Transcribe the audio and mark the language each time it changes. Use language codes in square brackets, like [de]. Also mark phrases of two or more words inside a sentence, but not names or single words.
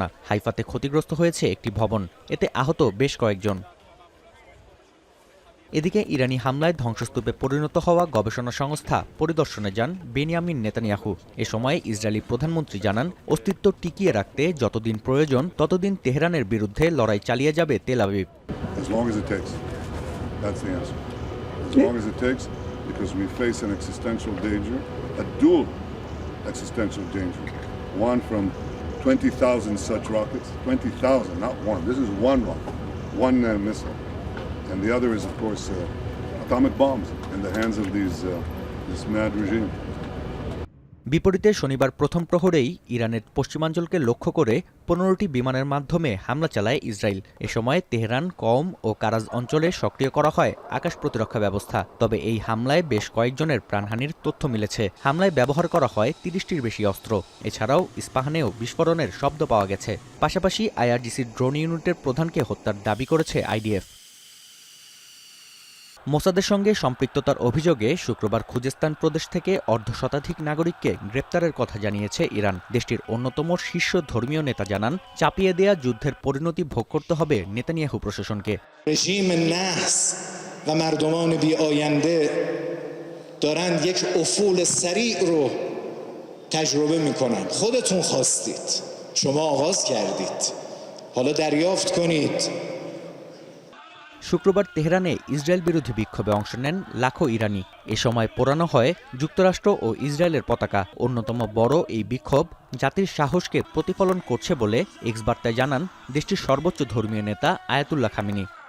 [bn] হাইফাতে ক্ষতিগ্রস্ত হয়েছে একটি ভবন, এতে আহত বেশ কয়েকজন। এদিকে ইরানি হামলায় ধ্বংসস্তূপে পরিণত হওয়া গবেষণা সংস্থা পরিদর্শনে যান বেনিয়ামিন নেতানিয়াহু। এ সময় ইসরায়েলি প্রধানমন্ত্রী জানান, অস্তিত্ব টিকিয়ে রাখতে যতদিন প্রয়োজন ততদিন তেহরানের বিরুদ্ধে লড়াই চালিয়ে যাবে তেল আবিব। [en] One from 20,000 such rockets, 20,000, not one. This is one missile. And the other is, of course, atomic bombs in the hands of this mad regime. [bn] বিপরীতে শনিবার প্রথম প্রহরেই ইরানের পশ্চিমাঞ্চলকে লক্ষ্য করে 15টি বিমানের মাধ্যমে হামলা চালায় ইসরায়েল। এ সময় তেহরান, কওম ও কারাজ অঞ্চলে সক্রিয় করা হয় আকাশ প্রতিরক্ষা ব্যবস্থা। তবে এই হামলায় বেশ কয়েকজনের প্রাণহানির তথ্য মিলেছে। হামলায় ব্যবহার করা হয় 30টির বেশি অস্ত্র। এছাড়াও ইস্পাহানেও বিস্ফোরণের শব্দ পাওয়া গেছে। পাশাপাশি আইআরজিসির ড্রোন ইউনিটের প্রধানকে হত্যার দাবি করেছে আইডিএফ। মোসাদের সঙ্গে সম্পৃক্ততার অভিযোগে শুক্রবার খুজেস্তান প্রদেশ থেকে অর্ধশতাধিক নাগরিককে গ্রেপ্তারের কথা জানিয়েছে ইরান। দেশটির অন্যতম শীর্ষ ধর্মীয় নেতা জানান, চাপিয়ে দেয়া যুদ্ধের পরিণতি ভোগ করতে হবে নেতানিয়াহু প্রশাসনকে। [fa] رژیم نحس و مردمان بی آینده دارند یک افول سریع رو تجربه میکنند. خودتون خواستید، شما آغاز کردید، حالا دریافت کنید। [bn] শুক্রবার তেহরানে ইসরায়েল বিরোধী বিক্ষোভে অংশ নেন লাখো ইরানি। এ সময় পোড়ানো হয় যুক্তরাষ্ট্র ও ইসরায়েলের পতাকা। অন্যতম বড় এই বিক্ষোভ জাতির সাহসকে প্রতিফলন করছে বলে এক্স বার্তায় জানান দেশটির সর্বোচ্চ ধর্মীয় নেতা আয়াতুল্লাহ খামেনি।